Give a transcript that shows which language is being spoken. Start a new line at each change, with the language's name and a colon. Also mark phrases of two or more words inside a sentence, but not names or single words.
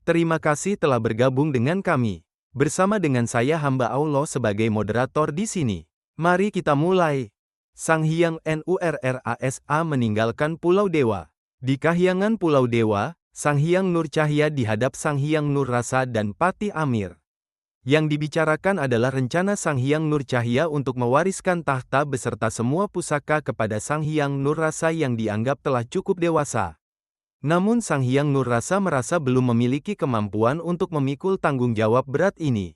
Indonesian: Terima kasih telah bergabung dengan kami. Bersama dengan saya hamba Allah sebagai moderator di sini. Mari kita mulai. Sang Hyang Nurrasa meninggalkan Pulau Dewa. Di kahyangan Pulau Dewa, Sang Hyang Nurcahya dihadap Sang Hyang Nurrasa dan Patih Amir. Yang dibicarakan adalah rencana Sang Hyang Nurcahya untuk mewariskan tahta beserta semua pusaka kepada Sang Hyang Nurrasa yang dianggap telah cukup dewasa. Namun Sang Hyang Nurrasa merasa belum memiliki kemampuan untuk memikul tanggung jawab berat ini.